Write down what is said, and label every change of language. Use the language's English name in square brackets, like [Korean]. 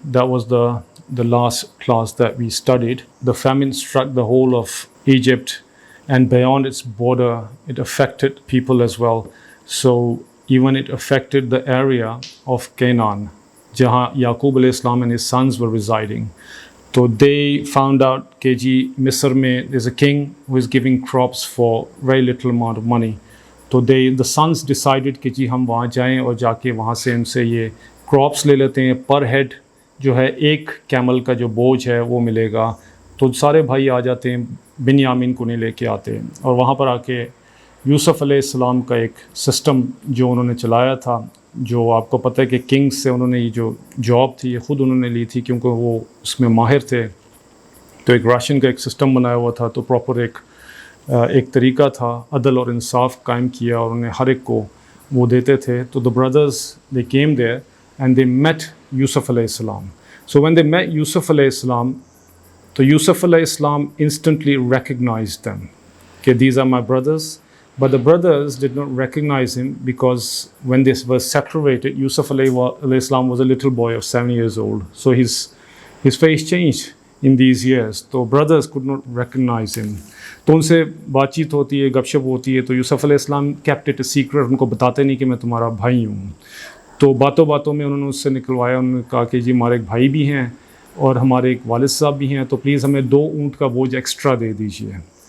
[English] That was the last class that we studied. The famine struck the whole of Egypt, and beyond its border, it affected people as well. So even it affected the area of Canaan, jahan Yaqub alayhi salam and his sons were residing. So they found out [Hindi] कि जी मिस्र में [English] there's a king who is giving crops for very little amount of money. [Hindi] तो [English] the sons decided [Hindi] कि जी हम वहाँ जाएं और जाके वहाँ से उनसे ये क्रॉप्स ले लेते हैं, पर हेड जो है एक कैमल का जो बोझ है वो मिलेगा. तो सारे भाई आ जाते हैं, बिन्यामीन को नहीं लेके आते, और वहाँ पर आके यूसुफ अलैहिस्सलाम का एक सिस्टम जो उन्होंने चलाया था, जो आपको पता है कि किंग से उन्होंने ये जो जॉब थी ये ख़ुद उन्होंने ली थी क्योंकि वो उसमें माहिर थे. तो एक राशन का एक सिस्टम बनाया हुआ था, तो प्रॉपर एक तरीका था, अदल और इंसाफ कायम किया और उन्हें हर एक को वो देते थे. [English] तो the brothers they came there and they met Yusuf अलैहिस्सलाम. So when they met Yusuf अलैहिस्सलाम, तो यूसुफ अलैहिस्सलाम instantly recognized them कि these are my brothers. But the brothers did not recognize him because when they were separated, Yusuf alayhi was a little boy of 7 years old. So his face changed in these years. तो brothers could not recognize him. [Hindi] तो उनसे बातचीत होती है, गपशप होती है. तो यूसुफ अलैहिस्सलाम [English] kept it a secret, [Hindi] उनको बताते नहीं कि मैं तुम्हारा भाई हूँ. तो बातों बातों में उन्होंने उससे निकलवाया. उन्होंने कहा कि जी हमारे एक भाई भी हैं और हमारे एक वालिद साहब भी हैं, तो प्लीज़ हमें 2 ऊँट का बोझ एक्स्ट्रा दे दीजिए.